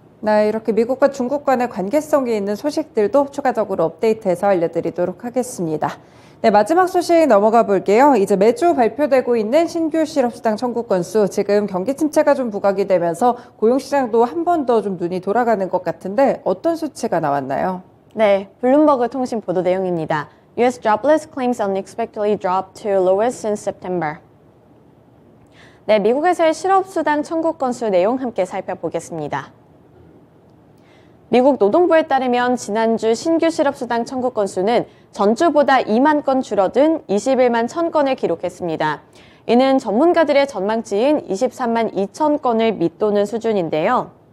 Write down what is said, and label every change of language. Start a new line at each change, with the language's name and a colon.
Korean: 네, 이렇게 미국과 중국 간의 관계성이 있는 소식들도 추가적으로 업데이트해서 알려드리도록 하겠습니다. 네, 마지막 소식 넘어가 볼게요. 이제 매주 발표되고 있는 신규 실업수당 청구 건수, 지금 경기 침체가 좀 부각이 되면서 고용시장도 한 번 더 좀 눈이 돌아가는 것 같은데 어떤 수치가 나왔나요? 네, 블룸버그 통신 보도 내용입니다.
English: U.S. jobless claims unexpectedly dropped to lowest since September.
Korean: 네, 미국에서의 실업수당 청구 건수 내용 함께 살펴보겠습니다. 미국 노동부에 따르면 지난주 신규 실업수당 청구 건수는 전주보다 2만 건 줄어든 21만 1,000건을 기록했습니다. 이는 전문가들의 전망치인 23만 2천 건을 밑도는 수준인데요.